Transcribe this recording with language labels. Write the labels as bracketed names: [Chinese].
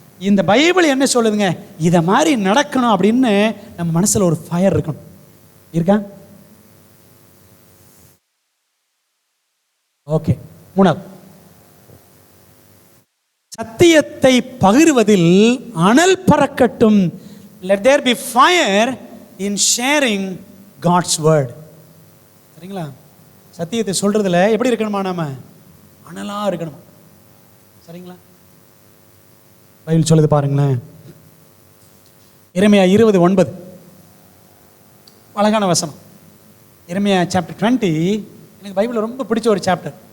[Tamil] இந்த பைபிள் என்ன சொல்லுதுங்க? இதை மாதிரி நடக்கணும் அப்படின்னு நம்ம மனசில் ஒரு ஃபயர் இருக்கணும். இருக்கா? ஓகே, 3வது, சத்தியத்தை பகிர்வதில் அனல் பறக்கட்டும். [English] Let there be fire in sharing God's word. [Tamil] சரிங்களா? சத்தியத்தை சொல்றதுல எப்படி இருக்கணுமா? நாம அனலா இருக்கணும். சரிங்களா? பைபிள் சொல்லுது பாருங்களேன், எரேமியா 20:9 அழகான வசனம். எரேமியா சாப்டர் 20 எனக்கு பைபிளில் ரொம்ப பிடிச்ச ஒரு சாப்டர்.